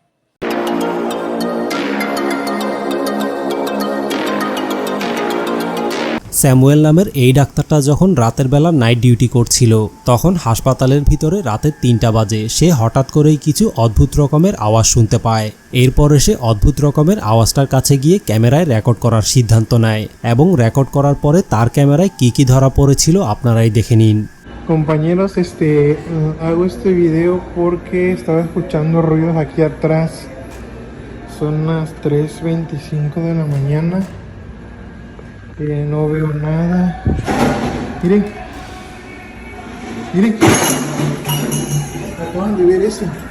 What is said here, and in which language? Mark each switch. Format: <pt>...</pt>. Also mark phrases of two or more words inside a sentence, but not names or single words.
<bn>স্যামুয়েল নামের এই ডাক্তারটা যখন রাতের বেলা নাইট ডিউটি করছিল, তখন হাসপাতালের ভিতরে রাতে 3টা বাজে সে হঠাৎ করেই কিছু অদ্ভুত রকমের আওয়াজ শুনতে পায়। এরপরে সে অদ্ভুত রকমের আওয়াজটার কাছে গিয়ে ক্যামেরায় রেকর্ড করার সিদ্ধান্ত নেয়, এবং রেকর্ড করার পরে তার ক্যামেরায় কি ধরা পড়েছিল আপনারাই দেখে নিন।</bn> <es>Compañeros, hago este video porque estaba escuchando ruidos aquí atrás. Son las 3:25 de la mañana. No veo nada. Miren. Miren. Acaban de ver eso.</es>